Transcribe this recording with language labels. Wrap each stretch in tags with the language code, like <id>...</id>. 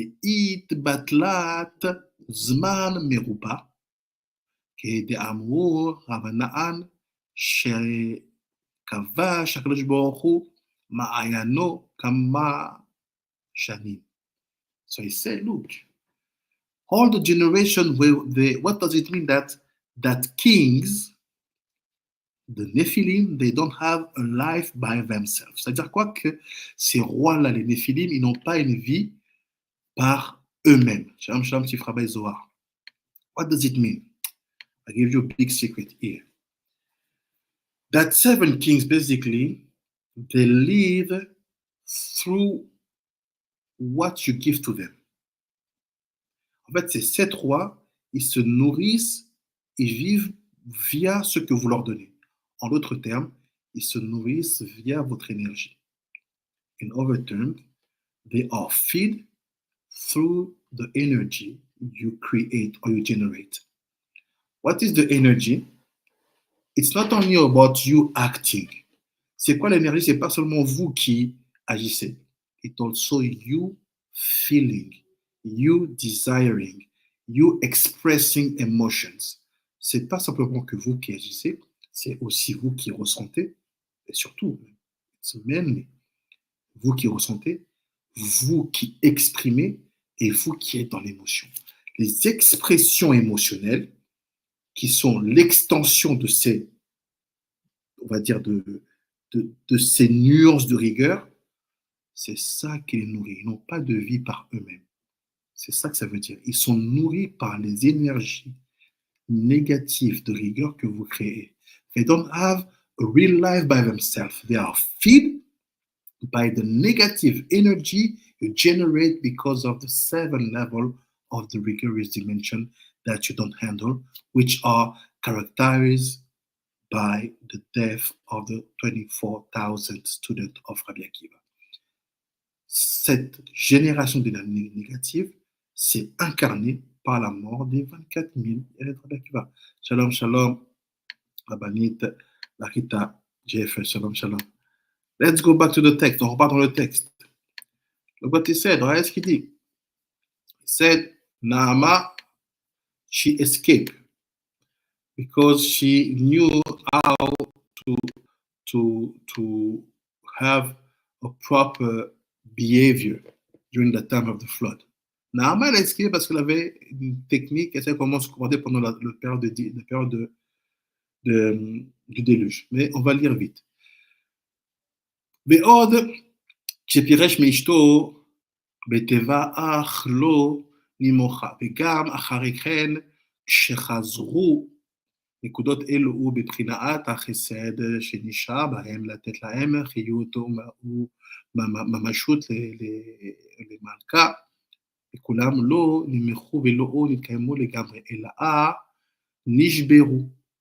<he>דהתבטלת זמן מרובה, כדאמרו רבנן שכבש הקדוש ברוך הוא מעיינו כמה שנים.</he> <en>So he said, look, all the generation, what does it mean that kings, the Nephilim, they don't have a life by themselves?</en> <fr>C'est-à-dire quoi que ces rois-là, les Nephilim, ils n'ont pas une vie par eux-mêmes.</fr> <he>Shalom, shalom,</he> <en>Tifrabai Zohar. What does it mean? I give you a big secret here. That 7 kings, basically, they live through what you give to them.</en> <fr>En fait, ces 7 rois, ils se nourrissent, ils vivent via ce que vous leur donnez. En d'autres termes, ils se nourrissent via votre énergie.</fr> <en>In other terms, they are fed through the energy you create or you generate. What is the energy? It's not only about you acting.</en> <fr>C'est quoi l'énergie? C'est pas seulement vous qui agissez.</fr> <en>It's also you feeling, you desiring, you expressing emotions.</en> <fr>C'est pas simplement que vous qui agissez, c'est aussi vous qui ressentez, et surtout, c'est même vous qui ressentez, vous qui exprimez et vous qui êtes dans l'émotion. Les expressions émotionnelles qui sont l'extension de ces, on va dire, de ces nuances de rigueur, c'est ça qui les nourrit. Ils n'ont pas de vie par eux-mêmes. C'est ça que ça veut dire. Ils sont nourris par les énergies négatives de rigueur que vous créez.</fr> <en>They don't have a real life by themselves. They are fed by the negative energy you generate because of the 7 level of the rigorous dimension that you don't handle, which are characterized by the death of the 24,000 students of Rabbi Akiva.</en> <fr>Cette génération d'énergie négative s'est incarnée par la mort des 24 000 élèves de Rabbi Akiva.</fr> <he>Shalom, shalom, Rabbanit, Larita, JFL, shalom, shalom.</he> <en>Let's go back to the text.</en> <fr>On repart dans le texte.</fr> <en>Look what he said.</en> <fr>Regardez ce qu'il dit.</fr> <en>He said, Naama, she escaped because she knew how to have a proper behavior during the time of the flood.</en> <fr>Naama, elle a escapé parce qu'elle avait une technique, elle savait comment se comporter pendant la période, du déluge. Mais on va lire vite.</fr> <he>בעוד כשפירש מאשתו בטבע אך לא נימוכה, וגם אחרי כן כשחזרו נקודות אלו בבחינת החסד שנשאר בהם לתת להם חיות וממשות למלכה, וכולם לא נמחו ולא נתקיימו לגמרי, אלא נשברו.</he>